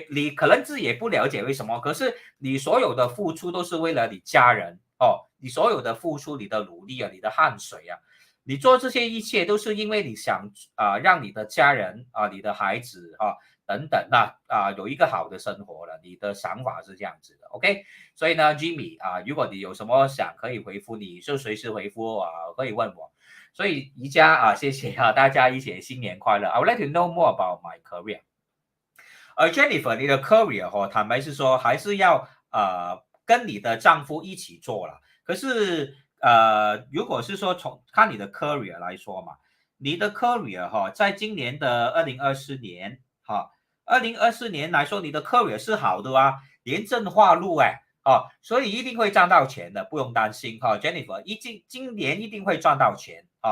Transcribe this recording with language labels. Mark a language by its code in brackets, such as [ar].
[zh] 可能自己也不了解为什么，可是你所有的付出都是为了你家人你所有的付出，你的努力你的汗水你做这些一切都是因为你想让你的家人你的孩子等等有一个好的生活了，你的想法是这样子的 OK， 所以呢 Jimmy 如果你有什么想可以回复，你就随时回复可以问我。所以宜家谢谢大家一起新年快乐。 [en] I would like to know more about my career。 [zh] Jennifer 你的 career坦白是说还是要跟你的丈夫一起做了，可是如果是说看你的 career 来说嘛，你的 career 在今年的2024年2024年来说，你的 career 是好的廉政化禄所以一定会赚到钱的，不用担心Jennifer 今年一定会赚到钱